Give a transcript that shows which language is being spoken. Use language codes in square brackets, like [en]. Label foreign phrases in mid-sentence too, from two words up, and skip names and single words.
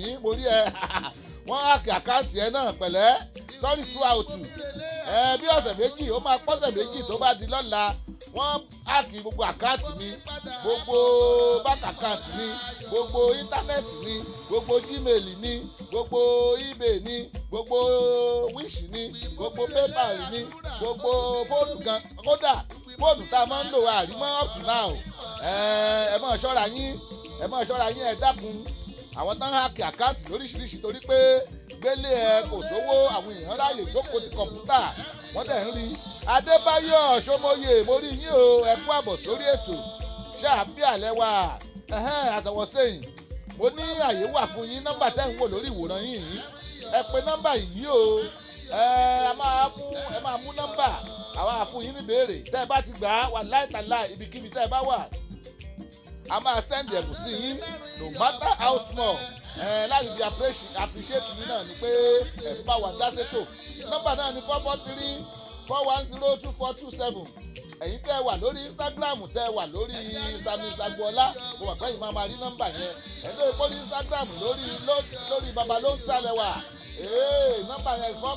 [yo] mo rí ẹ wọ́n hákì àkáǹtì ẹ náà pẹ̀lẹ́ sọ́rí throughout bí ọ̀sẹ̀ méjì ó máa pọ́sẹ̀ méjì tó bá di lọ́la wọ́n hákì gbogbo àkáǹtì mi gbogbo báńkì àkáǹtì mi gbogbo íńtánẹ́ẹ̀tì ni, gbogbo gmail ni, gbogbo ebay ni, gbogbo wish ni, gbogbo paypal ni, gbogbo fóònù gan kódà fóònù tá a máa ń lò àrímọ́ [en] up to now. [yo] Ẹ máa ṣọ́ra yín ẹ dákun àwọn tán hákì àkáǹtì lóríṣiríṣi torí pé gbélé ẹ kò sówó àwọn èèyàn ráàyè jókòó ti kọ̀ǹpútà wọ́n dẹ̀ ń rí. Adébáyọ̀ Ṣómóyè mo rí yín o, ẹ kú àbọ̀ sórí ètò ṣáàbí àlẹ́ wa àṣàwọ̀ sẹ́yìn mo ní àyè wà fún yín nọ́mbà tẹ́ ń wò lórí ìwòran yìí ẹ pè nọ́mbà yìí o ẹ máa mú nọ́mbà àwa àfún yín ní béèrè tẹ́ ẹ bá ti gbà á wà láìtàláì ibikíbi tẹ́ ẹ bá wà a máa send ẹ̀bùn sí yín [en] no matter how small [yo] láti fi appreciate yín náà ni pé ẹ̀bùn bá wà dáṣètò nọ́mbà náà ni 443-410-2427 ẹ̀yin tẹ́ ẹ wà lórí Instagram tẹ́ ẹ wà lórí Sami Agboola mo mọ̀ pé yìí máa rí nọ́mbà yẹn ẹ̀ tó ìpò ní Instagram lórí baba ló ń talẹ̀ wà nọ́mbà yẹn